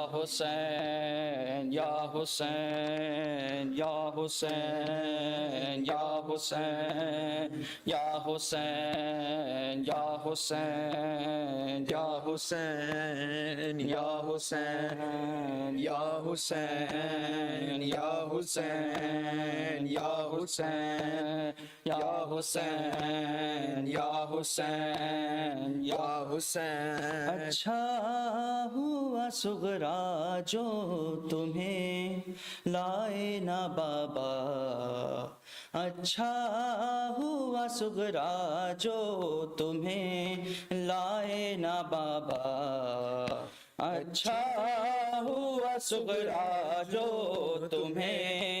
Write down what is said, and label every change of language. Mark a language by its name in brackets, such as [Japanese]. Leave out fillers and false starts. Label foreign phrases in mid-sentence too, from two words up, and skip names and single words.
[Arabic] حسین، یا حسین، یا حسین، یا حسین، یا حسین، یا حسین، یا حسین، یا حسین، یا حسین، یا حسین، یا حسین، یا حسین، یا حسین، یا حسین، یا حسین. [Urdu] اچھا ہوا صغرا جو تمہیں لائے نا بابا، اچھا ہوا صغرا جو تمہیں لائے نا بابا، اچھا ہوا صغرا جو تمہیں